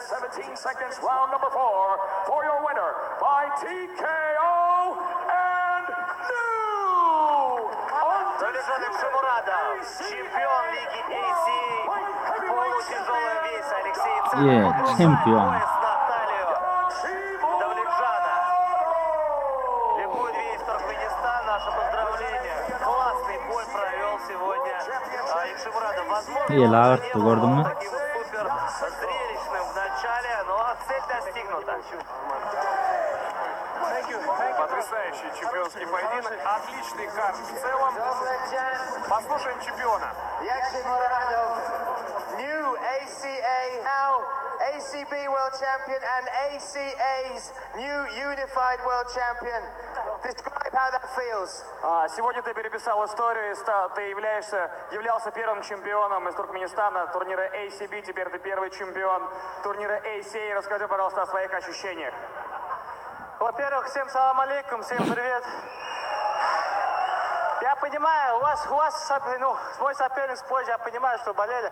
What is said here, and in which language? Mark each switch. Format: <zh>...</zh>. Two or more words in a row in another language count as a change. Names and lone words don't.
<ru>Давлетжан Ишмурадов, чемпион лиги ACA, полутяжелый вес Алексей Царев. чемпион. Пояс на талию Давлетжана. Ликует весь Туркменистан, наше поздравление. Классный бой провел сегодня Ишмурадов. Возможно,</ru> <tr>İyi</tr> <ru>он lağırttı, не был</ru> <tr>gördün mü?</tr> <ru>таким супер зрелищным в начале, но цель достигнута. Потрясающий чемпионский поединок. Отличный карт в целом. Послушаем чемпиона.</ru> <en>Yakshmuradov, new ACA, now ACB World Champion and ACA's new Unified World Champion. Describe how that feels.</en> <ru>Сегодня ты переписал историю, ты являлся первым чемпионом из Туркменистана турнира ACB, теперь ты первый чемпион турнира ACA. Расскажи, пожалуйста, о своих ощущениях. Во-первых, всем</ru> <ar>سلام عليكم,</ar> <ru>всем привет. Я понимаю, у вас мой соперник с позже, я понимаю, что болели.</ru>